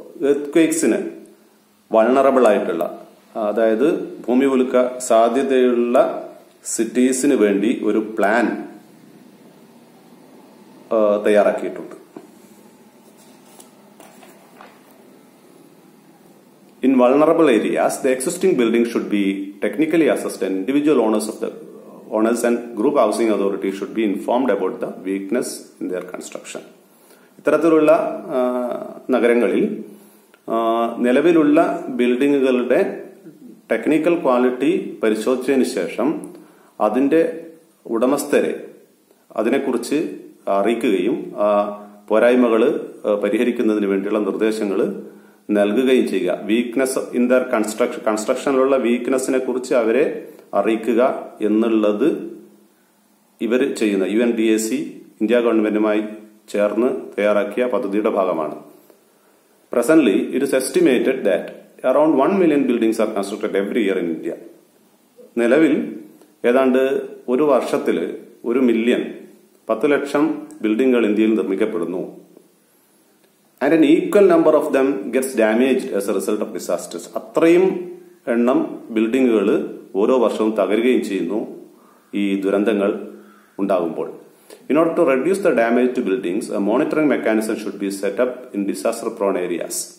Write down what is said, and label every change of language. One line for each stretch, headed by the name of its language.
Malayalam: എർത്ത്ക്വേക്സിന് vulnerable ആയിട്ടുള്ള, അതായത് ഭൂമി കുലുക്ക സാധ്യതയുള്ള സിറ്റീസിന് വേണ്ടി ഒരു പ്ലാൻ തയ്യാറാക്കിയിട്ടുണ്ട്.
English: In vulnerable areas, the existing buildings should be technically assessed and individual owners and group housing authorities should be informed about the weakness in their construction.
Malayalam: ഇത്തരത്തിലുള്ള നഗരങ്ങളിൽ നിലവിലുള്ള ബിൽഡിങ്ങുകളുടെ ടെക്നിക്കൽ ക്വാളിറ്റി പരിശോധിച്ചതിന് ശേഷം അതിന്റെ ഉടമസ്ഥരെ അതിനെക്കുറിച്ച് അറിയിക്കുകയും പോരായ്മകൾ പരിഹരിക്കുന്നതിന് വേണ്ടിയുള്ള നിർദ്ദേശങ്ങൾ നൽകുകയും ചെയ്യുക. വീക്ക്നെസ് ഇൻ ദർ കൺസ്ട്രക്ഷനിലുള്ള വീക്ക്നെസ്സിനെ കുറിച്ച് അവരെ അറിയിക്കുക എന്നുള്ളത് ഇവർ ചെയ്യുന്ന UNDAC ഇന്ത്യ ഗവൺമെന്റുമായി ചേർന്ന് തയ്യാറാക്കിയ പദ്ധതിയുടെ ഭാഗമാണ്.
English: Presently, it is estimated that around 1 million buildings are constructed every year in India.
Malayalam: നിലവിൽ ഏതാണ്ട് ഒരു വർഷത്തിൽ 1 മില്യൺ 10 ലക്ഷം ബിൽഡിങ്ങുകൾ ഇന്ത്യയിൽ നിർമ്മിക്കപ്പെടുന്നു.
English: And an equal number of them gets damaged as a result of disasters.
Malayalam: അത്രയും എണ്ണം ബിൽഡിങ്ങുകൾ ഓരോ വർഷവും തകരുകയും ചെയ്യുന്നു ഈ ദുരന്തങ്ങൾ ഉണ്ടാകുമ്പോൾ.
English: In order to reduce the damage to buildings, a monitoring mechanism should be set up in disaster-prone areas.